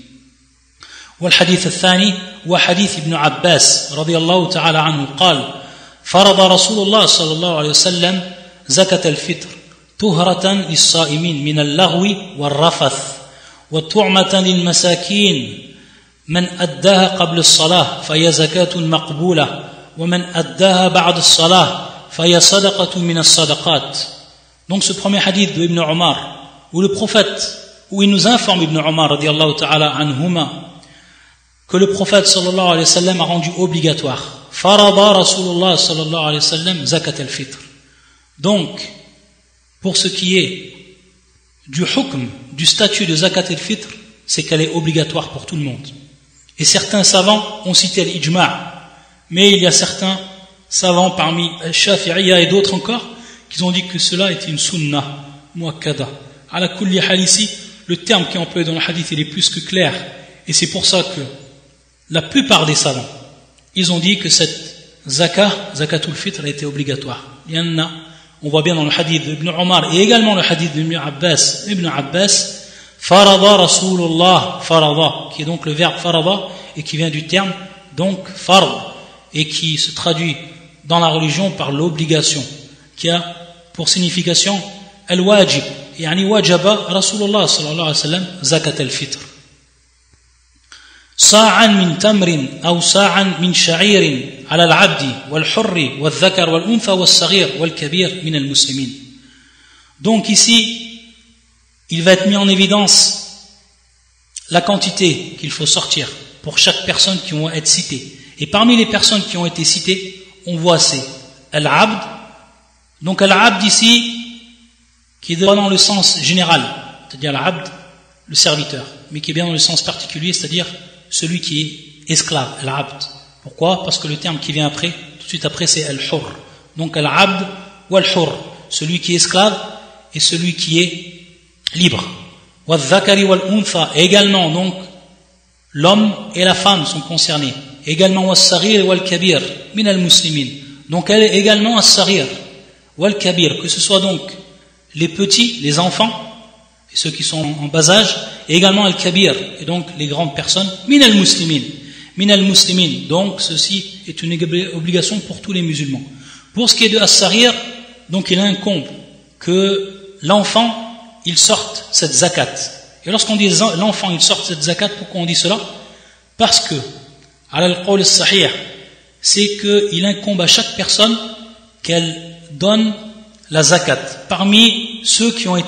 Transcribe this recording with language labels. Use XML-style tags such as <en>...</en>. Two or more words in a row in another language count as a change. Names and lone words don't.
<ar>والحديث الثاني هو حديث ابن عباس رضي الله تعالى عنه قال فرض رسول الله صلى الله عليه وسلم زكاة الفطر طهرة للصائمين من اللغو والرفث وطعمة للمساكين من أداها قبل الصلاة فهي زكاة مقبولة ومن أداها بعد الصلاة فهي صدقة من الصدقات.</ar> <fr>Donc ce premier hadith de Ibn Umar où le prophète, où il nous informe Ibn Umar</fr> <ar>رضي الله تعالى عنهما</ar> <fr>que le prophète</fr> <ar>صلى الله عليه وسلم</ar> <fr>a rendu obligatoire</fr> <ar>فرض رسول الله صلى الله عليه وسلم زكاة الفطر.</ar> <fr>Donc pour ce qui est du hukm, du statut de</fr> <ar>زكاة الفطر,</ar> <fr>c'est qu'elle est obligatoire pour tout le monde. Et certains savants ont cité l'ijma', mais il y a certains savants parmi Shafi'iyya et d'autres encore qui ont dit que cela était une</fr> <ar>سنة مؤكدة. على كل حال</ar> <fr>ici, le terme qui est employé dans le hadith il est plus que clair, et c'est pour ça que la plupart des savants ils ont dit que cette</fr> <ar>زكاة الفطر</ar> <fr>était obligatoire. Il y en a, on voit bien dans le hadith d'Ibn Umar et également le hadith d'Ibn Abbas</fr> <ar>فرض رسول الله فرض,</ar> <fr>qui est donc le verbe farada et qui vient du terme donc fard et qui se traduit dans la religion par l'obligation, qui a pour signification al-wajib,</fr> <ar>يعني وجب رسول الله صلى الله عليه وسلم زكاة الفطر. صاعا من تمر ou صاعا من شعير على العبد والحر والذكر والأنثى والصغير والكبير من المسلمين.</ar> <fr>Donc ici il va être mis en évidence la quantité qu'il faut sortir pour chaque personne qui va être citée. Et parmi les personnes qui ont été citées, on voit c'est Al-Abd. Donc Al-Abd ici, qui est dans le sens général, c'est-à-dire Al-Abd, le serviteur, mais qui est bien dans le sens particulier, c'est-à-dire celui qui est esclave, Al-Abd. Pourquoi? Parce que le terme qui vient après, tout de suite après, c'est Al-Hurr. Donc Al-Abd ou Al-Hurr, celui qui est esclave et celui qui est libre.</fr> <ar>والذكر والأنثى,</ar> <fr>également, donc, l'homme et la femme sont concernés. Également,</fr> <ar>والصغير والكبير من المسلمين.</ar> <fr>Donc, elle est également</fr> <ar>الصغير والكبير,</ar> <fr>que ce soit donc les petits, les enfants, et ceux qui sont en bas âge, et également Al-Kabir, et donc les grandes personnes,</fr> <ar>من المسلمين. من المسلمين.</ar> <fr>Donc, ceci est une obligation pour tous les musulmans. Pour ce qui est de Al-Saghir, donc, il incombe que l'enfant il sortent cette zakat. Et lorsqu'on dit l'enfant il sort cette zakat, pourquoi on dit cela? Parce que</fr> <ar>القول الصحيح,</ar> <fr>c'est qu'il incombe à chaque personne qu'elle donne la zakat parmi ceux qui ont été</fr>